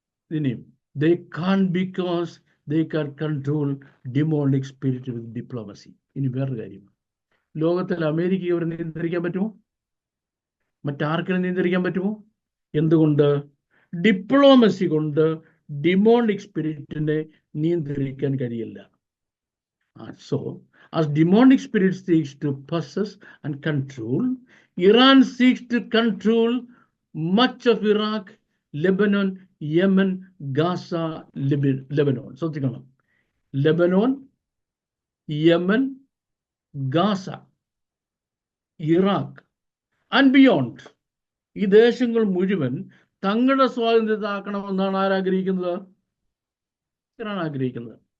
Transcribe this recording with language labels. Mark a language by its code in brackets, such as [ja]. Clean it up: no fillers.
[en] ഇനിയും they can't because they can control demonic spirit with diplomacy. [ml] ഇനി വേറൊരു കാര്യം, ലോകത്തിൽ അമേരിക്കയെ അവരെ നിയന്ത്രിക്കാൻ പറ്റുമോ? മറ്റാർക്കും നിയന്ത്രിക്കാൻ പറ്റുമോ? എന്തുകൊണ്ട്? ഡിപ്ലോമസി കൊണ്ട് ഡിമോണിക് സ്പിരിറ്റിനെ നിയന്ത്രിക്കാൻ കഴിയില്ല. [en] So as demonic spirit seeks to possess and control, Iran seeks to control much of Iraq, [ml] Lebanon, Yemen, Gaza, Lebanon. ശ്രദ്ധിക്കണം, Lebanon, Yemen, Gaza, Iraq and beyond. ഈ ദേശങ്ങൾ മുഴുവൻ തങ്ങളുടെ സ്വാതന്ത്ര്യത്താക്കണമെന്നാണ് ആരാഗ്രഹിക്കുന്നത്? ഇറാൻ ആഗ്രഹിക്കുന്നത്.